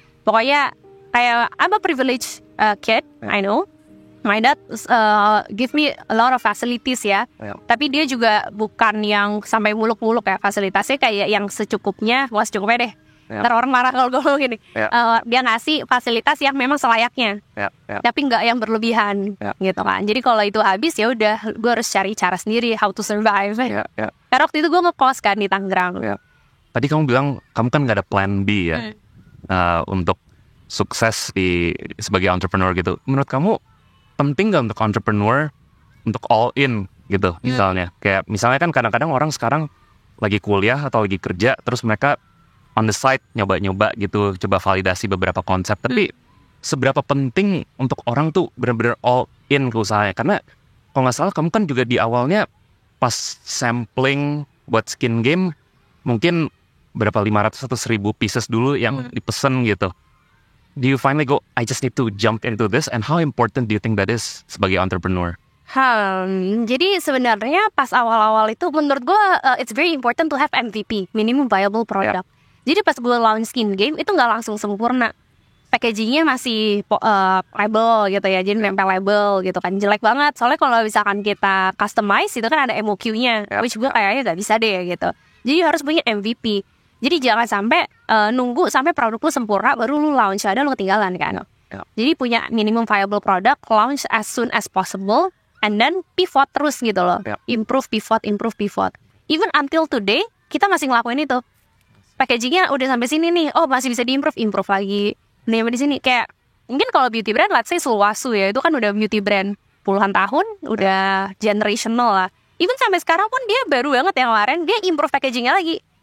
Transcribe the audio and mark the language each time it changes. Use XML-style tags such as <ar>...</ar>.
<id>Pokoknya kayak</id> <en>I'm a privileged kid, I know. My dad give me a lot of facilities ya.</en> <id>Tapi dia juga bukan yang sampai muluk-muluk ya fasilitasnya, kayak yang secukupnya, secukupnya deh. Ntar orang marah kalau gue ngomong gini. Dia ngasih fasilitas yang memang selayaknya, tapi nggak yang berlebihan gitu kan. Jadi kalau itu habis ya udah, gue harus cari cara sendiri</id> <en>how to survive.</en> <id>Karena waktu itu gue ngekos kan di Tangerang. Tadi kamu bilang kamu kan nggak ada plan B ya untuk sukses sebagai entrepreneur gitu. Menurut kamu penting gak untuk entrepreneur untuk all in gitu misalnya? Kayak misalnya kan kadang-kadang orang sekarang lagi kuliah atau lagi kerja, terus mereka on the side nyoba-nyoba gitu, coba validasi beberapa konsep. Tapi seberapa penting untuk orang tuh benar-benar all in ke usahanya? Karena kalau gak salah kamu kan juga di awalnya pas sampling buat Skin Game mungkin berapa 500 atau 1000 pieces dulu yang dipesen gitu.</id> <en>Do you finally go, I just need to jump into this? And how important do you think that is</en> <id>sebagai entrepreneur? Jadi sebenarnya pas awal-awal itu menurut gue</id> <en>it's very important to have MVP, minimum viable product.</en> <id>Jadi pas gue launch Skin Game itu gak langsung sempurna. Packagingnya masih label gitu ya, jadi nempel label gitu kan, jelek banget. Soalnya kalau misalkan kita customize itu kan ada MOQ-nya, which gue kayaknya gak bisa deh gitu. Jadi harus punya MVP. Jadi jangan sampai nunggu sampai produk lu sempurna baru lu launch, ada lu ketinggalan kan. Jadi punya</id> <en>minimum viable product, launch as soon as possible, and then pivot</en> <id>terus gitu loh.</id> <en>Improve, pivot. Even until today</en> <id>kita masih ngelakuin itu. Packagingnya udah sampai sini nih, masih bisa improve lagi. Nih di sini kayak mungkin kalau beauty brand,</id> <en>let's say</en> <id>Sulwhasoo ya, itu kan udah beauty brand puluhan tahun, udah generational lah. Even sampai sekarang pun dia baru banget yang kemarin dia improve packagingnya lagi.</id>